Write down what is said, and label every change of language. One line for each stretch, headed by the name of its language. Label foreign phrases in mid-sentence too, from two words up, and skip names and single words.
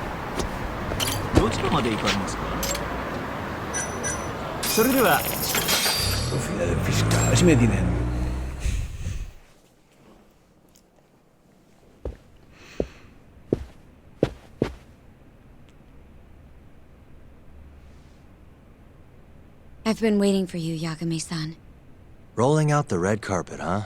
Japanese: どちらまで行かれますか？それでは
Spanish: Oficina del fiscal. Así me tienen.
English: I've been waiting for you, Yagami-san. Rolling out the red carpet, huh?